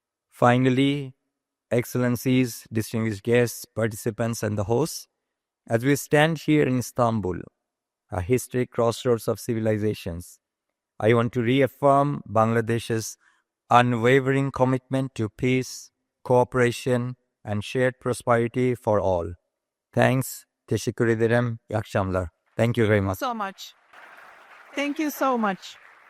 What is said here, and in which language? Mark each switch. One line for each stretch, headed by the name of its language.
English: Finally, Excellencies, distinguished guests, participants, and the hosts, as we stand here in Istanbul, a historic crossroads of civilizations, I want to reaffirm Bangladesh's unwavering commitment to peace, cooperation, and shared prosperity for all. Thanks.
Turkish: Teşekkür ederim. İyi akşamlar.
English: Thank you very much. So much. Thank you so much.